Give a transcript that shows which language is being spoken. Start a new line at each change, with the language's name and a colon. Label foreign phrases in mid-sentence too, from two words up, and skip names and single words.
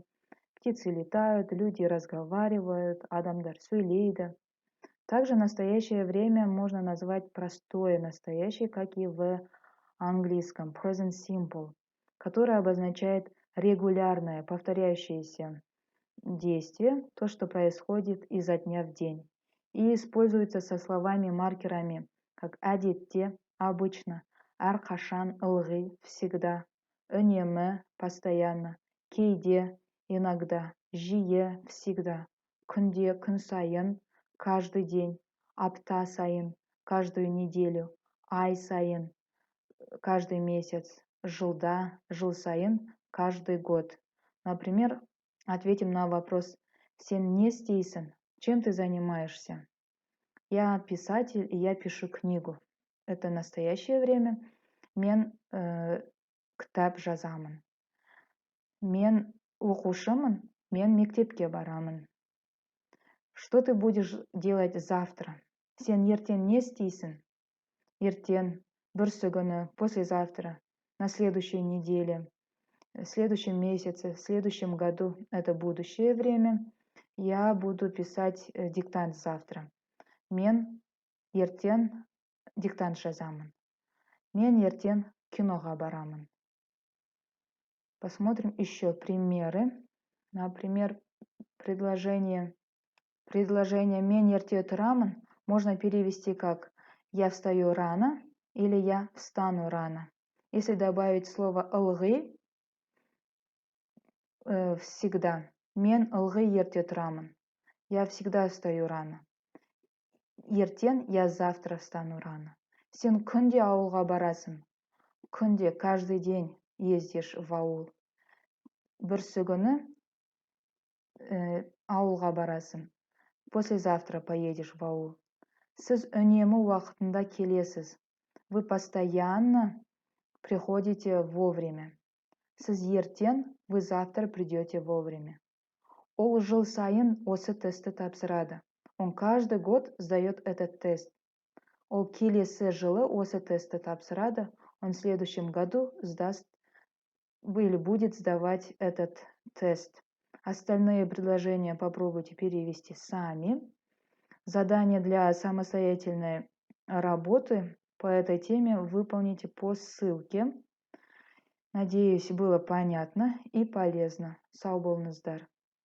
Russian: Птицы летают, люди разговаривают,
Kazakh: адамдар сөйлейді.
Russian: Также настоящее время можно назвать простое настоящее, как и в английском
English: present simple,
Russian: которое обозначает регулярное, повторяющееся действие, то, что происходит изо дня в день, и используется со словами-маркерами, как әдетте, обычно, әрқашан, ылғи, всегда, үнемі, постоянно, кейде, иногда, жиі, всегда,
Kazakh: күнде, күн сайын,
Russian: каждый день,
Kazakh: апта сайын,
Russian: каждую неделю,
Kazakh: ай сайын,
Russian: каждый месяц,
Kazakh: жылда, жыл сайын,
Russian: каждый год. Например, ответим на вопрос
Kazakh: «Сен не істейсің?»
Russian: Чем ты занимаешься? Я писатель, и я пишу книгу. Это настоящее время.
Kazakh: Мен кітап жазамын. Мен оқушымын, мен мектепке барамын.
Russian: Что ты будешь делать завтра?
Kazakh: Сен ертең не істейсің? Ертең, бүрсі күні,
Russian: послезавтра, на следующей неделе, в следующем месяце, в следующем году. Это будущее время. Я буду писать диктант завтра.
Kazakh: Мен ертең диктант жазамын. Мен ертең киноға барамын.
Russian: Посмотрим еще примеры. Например, предложение
Kazakh: «мен ерте тұрамын»
Russian: можно перевести как «я встаю рано» или «я встану рано». Если добавить слово «ылғи», всегда.
Kazakh: Мен ылғи ерте тұрамын.
Russian: Я всегда встаю рано. Ертең я завтра встану рано.
Kazakh: Сен күнде ауылға барасың. Күнде,
Russian: каждый день ездишь в аул.
Kazakh: Бүрсі күні ауылға барасың.
Russian: Послезавтра поедешь в аул.
Kazakh: Сіз үнемі уақытында келесіз.
Russian: Вы постоянно приходите вовремя.
Kazakh: Сіз ертең,
Russian: вы завтра придете вовремя.
Kazakh: Ол жыл сайын осы тестті тапсырады.
Russian: Он каждый год сдает этот тест.
Kazakh: Ол келесі жылы осы тестті тапсырады.
Russian: Он в следующем году сдаст или будет сдавать этот тест. Остальные предложения попробуйте перевести сами. Задание для самостоятельной работы по этой теме выполните по ссылке. Надеюсь, было понятно и полезно.
Kazakh: Сау болыңыздар.